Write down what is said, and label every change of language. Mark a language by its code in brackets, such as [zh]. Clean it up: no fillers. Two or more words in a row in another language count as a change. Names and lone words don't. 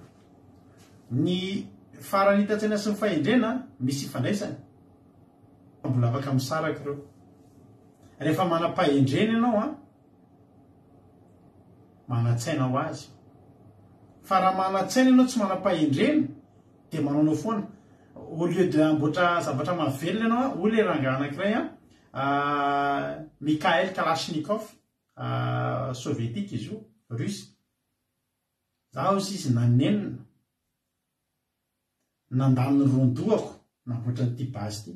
[mg] Ny farany hitan-tsaina sy ny fahendrena misy ifandraisany, fa mbola afaka misaraka ireo. Rehefa manam-pahendrena ianao manatsaina ho azy. Fa raha manatsaina ianao tsy manam-pahendrena dia manao foana. [fr] Au lieu de [mg] amboatra zavatra mahavelona ianao, olona rangahy anankiray Mikhail Kalashnikov, soviétique izy io, russe. Zaho izy nanenina, nandany rondoako namboatra n'ity basy ity.